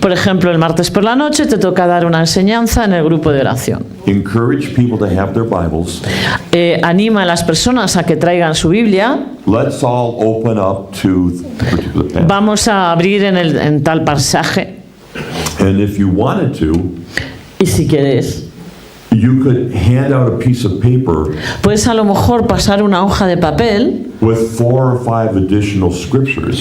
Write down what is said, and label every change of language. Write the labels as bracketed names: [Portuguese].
[Spanish] por ejemplo, el martes por la noche te toca dar una enseñanza en el grupo de oración. [English] encourage people to have their Bibles. [Spanish] Anima a las personas a que traigan su Biblia. [English] Let's all open up to the particular passage. [Spanish] Vamos a abrir en tal pasaje. [English] And if you wanted to, [Spanish] Y si quieres, [English] you could hand out a piece of paper [Spanish] puedes a lo mejor pasar una hoja de papel [English] with 4 or 5 additional scriptures.